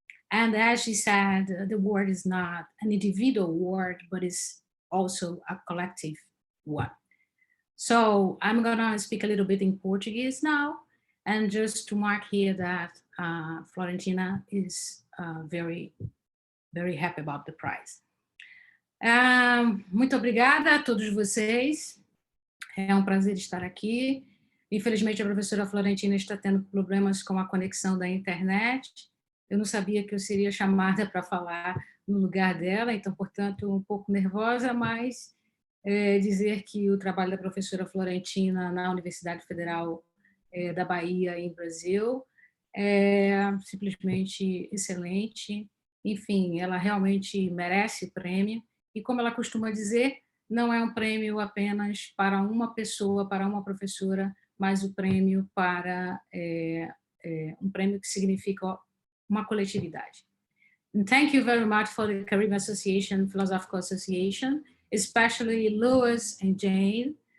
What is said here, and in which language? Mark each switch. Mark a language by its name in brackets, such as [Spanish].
[English] And as she said, the award is not an individual award, but is also a collective one. So I'm gonna speak a little bit in Portuguese now, and just to mark here that Florentina is very, very happy about the prize. [Portuguese] Muito obrigada a todos vocês. É um prazer estar aqui. Infelizmente, a professora Florentina está tendo problemas com a conexão da internet. Eu não sabia que eu seria chamada para falar no lugar dela, então, portanto, um pouco nervosa, mas dizer que o trabalho da professora Florentina na Universidade Federal da Bahia, em Brasil, é simplesmente excelente. Enfim, ela realmente merece o prêmio, E como ela costuma dizer, não é um prêmio apenas para uma pessoa, para uma professora, mas o prêmio para um prêmio que significa uma coletividade. [English] And thank you very much for the Caribbean Association, Philosophical Association, especially Louis and Jane.